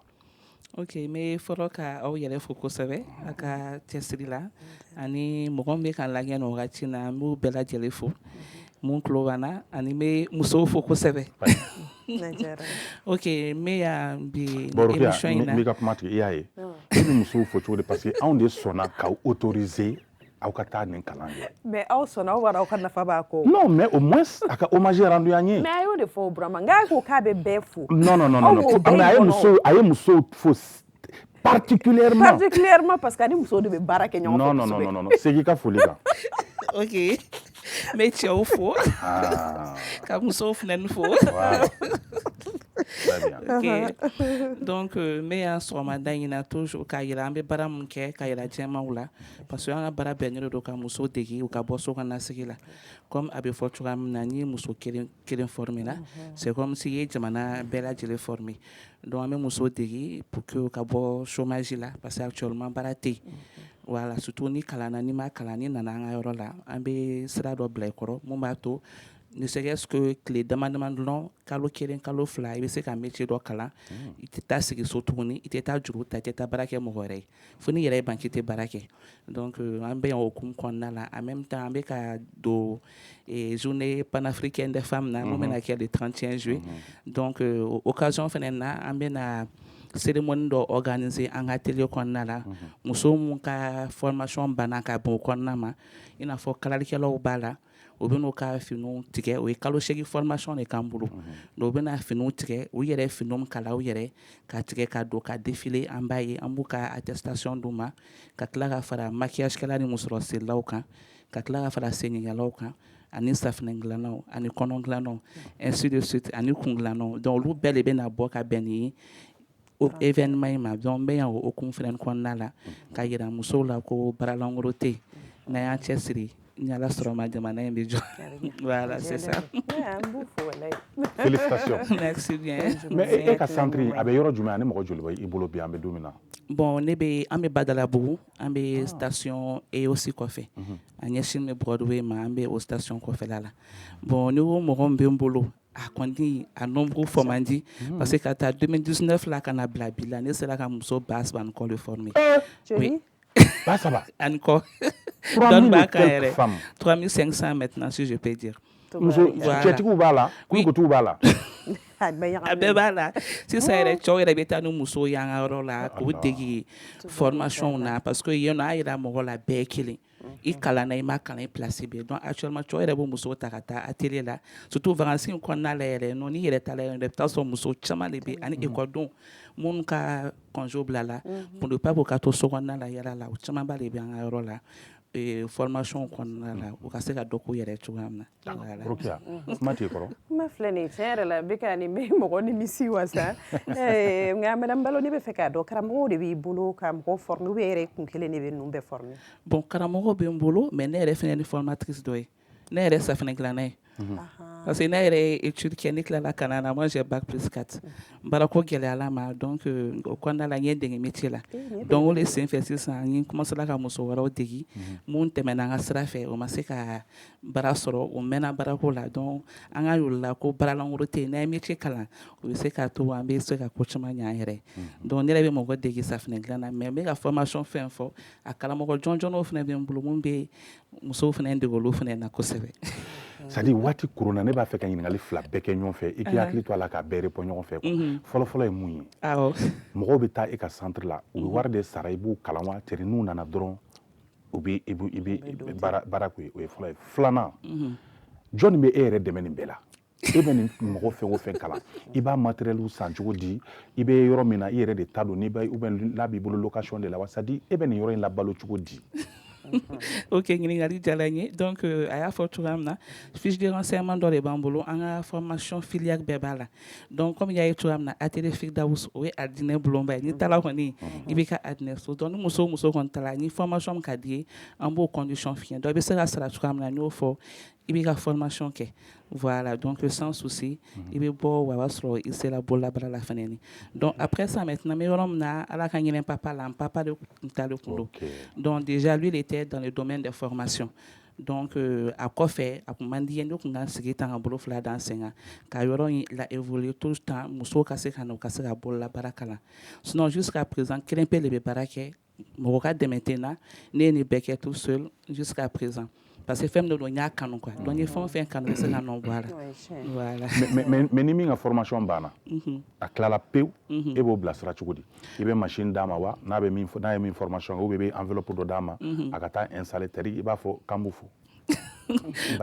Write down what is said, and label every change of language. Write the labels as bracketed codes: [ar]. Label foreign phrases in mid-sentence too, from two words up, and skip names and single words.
[bm] ok n bɛ fɔlɔ ka aw yɛrɛ fo kosɛbɛ a ka cɛsiri la ani mɔgɔ min bɛ ka lajɛ nin wagati na n b'u bɛɛ lajɛlen fo mun tulo b'an na ani n bɛ musow fo kosɛbɛ ok n bɛ yan bi émission in na n b'i ka kuma tigɛ i y'a ye e bɛ musow fo cogo di [fr] parce que [bm] anw de sɔnna k'aw autoriser aw ka taa nin kalan kɛ mais aw sɔnna aw b'a dɔn aw ka nafa b'a kɔ [fr] non mais au moins [bm] a ka [fr] hommage rendu [bm] an ye mais a y'o de fɔ Burama nka ko k'a bɛ bɛɛ fo non a ye musow fo [fr] particulièrement parce que [bm] ani musow de bɛ baara kɛ ɲɔgɔn fɛ non segin i ka foli kan ok n bɛ cɛw fo ka musow fana fo [fr] ok donc [bm] n bɛ yan sɔgɔmada in na toujours k'a yira an bɛ baara min kɛ k'a yira jɛmaw la [fr] parce que [bm] an ka baara bɛnnen don ka muso dege u ka bɔ so kɔnɔna sigi la comme a bɛ fɔ cogoya min na n'i ye muso kelen former la [fr] c'est comme si [bm] i ye jamana bɛɛ lajɛlen former donc an bɛ muso dege [fr] pour que [bm] u ka bɔ chômage la [fr] parce que actuellement [bm] baara tɛ yen [fr] voilà surtout [bm] ni kalanna n'i ma kalan n'i nana an ka yɔrɔ la an bɛ sira dɔ bila i kɔrɔ mun b'a to [fr] ne serait-ce que [bm] tile dama dama dɔrɔn kalo kelen kalo fila i bɛ se ka métier dɔ kalan i tɛ taa sigi so tuguni i tɛ taa juru ta i tɛ taa baara kɛ mɔgɔ wɛrɛ ye fo n'i yɛrɛ ye ban k'i tɛ baara kɛ donc an bɛ yan o hukumu kɔnɔna la [fr] en même temps [bm] an bɛ ka don [fr] journée panafricaine des femmes [bm] na mun bɛna kɛ [fr] le 31 juillet donc occasion [bm] fana na an bɛna cérémonie dɔ organiser an ka atelier kɔnɔna la muso mun ka formation banna ka bɛn o kɔnɔna ma i n'a fɔ kalalikɛlaw b'a la u bɛ n'u ka finiw tigɛ o ye kalo 8 formation de k'an bolo donc u bɛna finiw tigɛ u yɛrɛ finiw kala u yɛrɛ ka tigɛ ka don ka défiler an b'a ye an b'u ka attestation d'u ma ka tila ka fara maquillage kɛla ni musɔrɔsirilaw kan ka tila ka fara senigɛlaw kan ani safinɛ dilannaw ani kɔnɔ dilannaw [fr] ainsi de suite [bm] ani kun dilannaw donc olu bɛɛ de bɛna bɔ ka bɛn ni événement in ma donc n bɛ yan o hukumu fana kɔnɔna la ka yira musow la ko baara lankolon tɛ yen n'an y'an cɛsiri ni Ala sɔrɔ ma jamana in bɛ jɔ [fr] voilà c'est ça félicitations merci bien [bm] mais e ka centre a bɛ yɔrɔ jumɛn ani mɔgɔ joli bɛ i bolo bi an bɛ don min na bon an bɛ Badalabugu an bɛ station EOC kɔfɛ a ɲɛsin bɛ Broadway ma an bɛ o station kɔfɛla la bon ni o mɔgɔ min bɛ n bolo a kɔni a nombre fɔ man di [fr] parce que [bm] ka taa 2019 la ka na bila bi la ne sera ka muso ba saba ani kɔ de former ba saba ani kɔ [fr] 3000 et quelques femmes. 3500 maintenant, si je peux dire. [bm] Cɛtigiw b'a la kuntigiw b'a la. A bɛɛ b'a la sisan yɛrɛ cɛw yɛrɛ bɛ taa ni musow y'an ka yɔrɔ la k'u degi formation na [fr] parce que [bm] yen nɔ a yira mɔgɔ la bɛɛ ye kelen i kalanna i ma kalan i place bɛ [fr] donc actuellement [bm] cɛw yɛrɛ bɛ musow ta ka taa atelier la [fr] surtout vacances [bm] in kɔnɔna la yɛrɛ nɔ ni yɛrɛ ta la yɛrɛ i bɛ taa sɔrɔ muso caman de bɛ ani ekɔlidenw minnu ka congé bila la [fr] pour ne pas [bm] ko ka to so kɔnɔna la yɛrɛ la o caman ba de bɛ an ka yɔrɔ la formation kɔnɔna la u ka se ka dɔ k'u yɛrɛ cogoya min na. Rokia kuma t'e kɔrɔ. Kuma filɛ nin ye tiɲɛ yɛrɛ la bɛ ka nin bɛ mɔgɔ nimisi wasa nka madame Balo ne bɛ fɛ k'a dɔn karamɔgɔw de b'i bolo ka mɔgɔw former [fr] ou bien [bm] e yɛrɛ kun kelen de bɛ ninnu bɛɛ former. Bon karamɔgɔ bɛ n bolo mais ne yɛrɛ fana ni formatrice dɔ ye ne yɛrɛ safinɛ dilanna ye. [fr] Parce que [bm] ne yɛrɛ ye étude kɛ ne tilala kalan na [fr] moi j'ai bac plus 4 [bm] baarako gɛlɛyala ma donc o kɔnɔna la n ye dege métier la donc o de senfɛ sisan n commencé ka muso wɛrɛw degi mun tɛmɛna an ka sira fɛ o ma se ka baara sɔrɔ o mɛnna baarako la donc an ka yir'u la ko baaralankolo tɛ yen n'an ye métier kalan o bɛ se k'a to an bɛ se ka ko caman ɲɛ an yɛrɛ donc ne yɛrɛ bɛ mɔgɔ degi safinɛ dilan na mais n bɛ ka formation fɛn fɔ a karamɔgɔ jɔnjɔnw fana bɛ n bolo mun bɛ musow fana dege olu fana na kosɛbɛ. [fr] C'est à dire [bm] waati korona ne b'a fɛ ka ɲininkali fila bɛɛ kɛ ɲɔgɔn fɛ i k'i hakili to a la ka bɛɛ répond ɲɔgɔn fɛ fɔlɔfɔlɔ ye mun ye mɔgɔw bɛ taa e ka centre la u bɛ wari de sara i b'u kalan wa teri n'u nana dɔrɔn u bɛ baara k'u ye o ye fɔlɔ ye filanan jɔnni bɛ e yɛrɛ dɛmɛ nin bɛɛ la e bɛ nin mɔgɔ fɛn o fɛn kalan i b'a matériel san cogo di i bɛ yɔrɔ min na i yɛrɛ de ta don n'a b'i bolo location de la wa [fr] c'est à dire [bm] e bɛ nin yɔrɔ in labalo cogo di. Ok, ɲininkali diyara n ye donc a y'a fɔ cogoya min na [fr] fiche de renseignement [bm] dɔ de b'an bolo an ka [fr] formation filière [bm] bɛɛ b'a la [fr] donc comme [bm] y'a ye cogoya min na atelier Firdaus o ye adinɛ bulonba ye n'i taara kɔni i b'i ka adinɛ so donc ni muso o muso kɔni taara ni formation min ka di ye an b'o condition f'i ye donc i bɛ se ka sara cogoya min na n y'o fɔ i b'i ka formation kɛ voilà [fr] donc sans souci [bm] i bɛ bɔ wa a b'a sɔrɔ i sera bololabaara la fana ni [fr] donc après ça maintenant [bm] n bɛ yɔrɔ min na ala ka ɲinɛ papa la n papa de tun t'ale kun don [fr] donc déjà lui il était dans le domaine des formations donc [bm] a kɔfɛ a kun man di ye ne kun ka sigi tan ka bolo fila da n sen kan ka yɔrɔ in la [fr] évoluer tout le temps [bm] musow ka se ka na u ka se ka bololabaara kalan [fr] sinon jusqu'à présent [bm] kelen pe de bɛ baara kɛ mɔgɔ ka dɛmɛ tɛ n na ne ye nin bɛɛ kɛ [fr] tout seul jusqu'à présent. Parce que [bm] fɛn dɔ don n y'a kanu [fr] quoi donc [bm] n ye fɛn o fɛn kanu bɛ se ka nɔ bɔ a la voilà. mais ni min ka formation banna a tilala pewu e b'o bilasira cogo di i bɛ machine d'a ma wa n'a ye min formation kɛ [fr] ou bien [bm] i bɛ enveloppe dɔ d'a ma a ka taa installer tari i b'a fɔ k'an b'u fo.